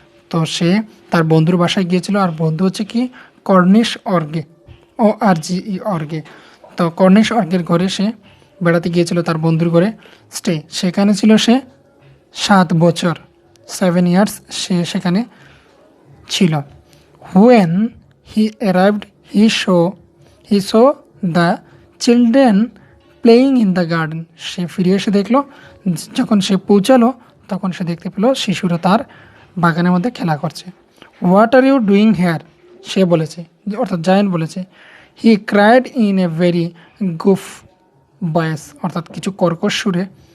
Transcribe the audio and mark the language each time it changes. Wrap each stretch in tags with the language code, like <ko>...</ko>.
<bn>তো সে তার বন্ধুর বাসায় গিয়েছিল, আর বন্ধু হচ্ছে কি কর্নিশ অর্গে, ORGE অর্গে। তো কর্নিশ অর্গের ঘরে সে বেড়াতে গিয়েছিল, তার বন্ধুর ঘরে স্টে, সেখানে ছিল সে 7 বছর,</bn> <en>7 years</en> <bn>সে সেখানে ছিল।</bn> <en>When he arrived, he saw the children playing in the garden।</en> <bn>সে ফিরে এসে দেখলো, যখন সে পৌঁছালো তখন সে দেখতে পেল শিশুরা তার বাগানের মধ্যে খেলা করছে।</bn> <en>what are you doing here,</en> <bn>সে বলেছে, অর্থাৎ জায়ান্ট বলেছে।</bn> <en>he cried in a very gruff voice,</en> <bn>অর্থাৎ কিছু কর্কশ সুরে।</bn>